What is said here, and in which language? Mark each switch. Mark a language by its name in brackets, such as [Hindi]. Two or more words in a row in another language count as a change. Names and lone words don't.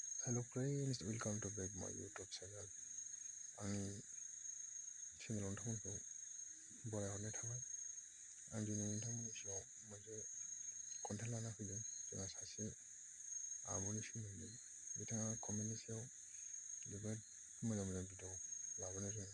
[English] Hello friends, welcome to back my YouTube channel. [Bodo] आंनि चेनेलाव नोंथांमोनखौ बरायहरनाय थाबाय। आं दिनै नोंथांमोननि सिगाङाव मोनसे कन्टेन्ट लाना फैदों। जोंहा सासे आब'नि सोमोन्दै बिथाङा कमेन्टनि सायाव जोबोद मोजां भिडिअ लाबोनो रोङो।